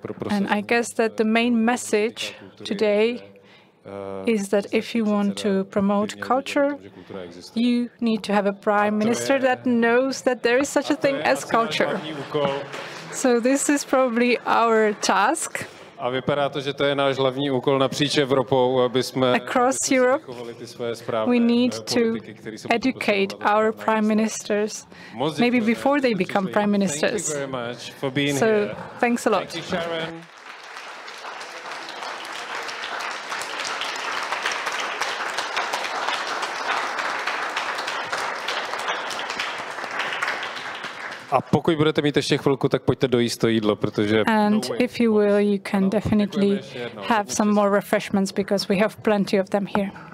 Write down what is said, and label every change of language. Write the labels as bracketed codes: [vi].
[en] And I guess that the main message today is that if you want to promote culture, you need to have a prime minister that knows that there is such a thing as culture. So this is probably our task. [cs] A vypadá to, že to je náš hlavní úkol napříč Evropou, aby jsme [en] across Europe, we need to educate our prime ministers, maybe before they become prime ministers. Thank you very much for being so, here. Thanks a lot. Thank you, Sharon. [cs] A pokud budete mít ještě chvilku, tak pojďte dojíst to jídlo, protože... [en] And if you will, you can definitely have some more refreshments, because we have plenty of them here.